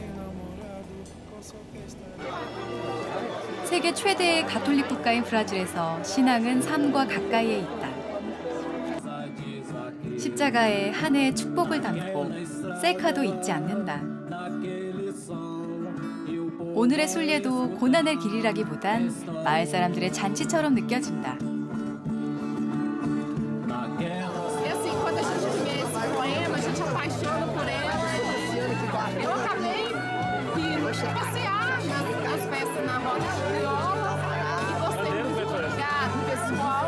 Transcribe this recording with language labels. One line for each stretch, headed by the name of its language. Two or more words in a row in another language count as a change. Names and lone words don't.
Korean: 세계 최대의 가톨릭 국가인 브라질에서 신앙은 삶과 가까이에 있다. 십자가에 한 해의 축복을 담고 셀카도 잊지 않는다. 오늘의 순례도 고난의 길이라기보단 마을 사람들의 잔치처럼 느껴진다.
Portuguese: E assim, quando a gente vê esse poema, a gente apaixona por ela. Eu acabei de passear nas festas na roda crioula e gostei muito do pessoal.